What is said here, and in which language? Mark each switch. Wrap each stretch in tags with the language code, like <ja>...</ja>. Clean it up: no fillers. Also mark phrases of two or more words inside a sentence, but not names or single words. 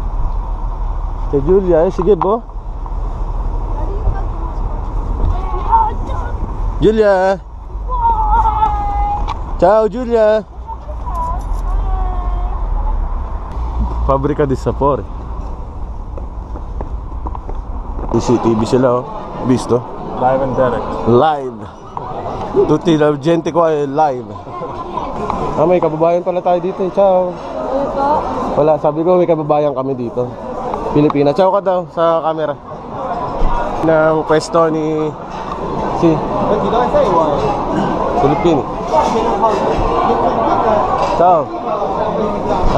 <tl>Si Julia, sige bo. Julia.</tl> <it>Ciao Julia. Fabbrica di Sapore.</it> <tl>CCTV sila oh. Visto?</tl> <en>Live and direct. Live.</en> <it>Tutti la gente qua è live.</it> <tl>May kababayan pala tayo dito. Ciao. Wala, sabi ko may kababayan kami dito. Pilipina. Ciao ka daw sa camera. Ng pwesto ni si Pilipino. Ciao. Ha?</tl>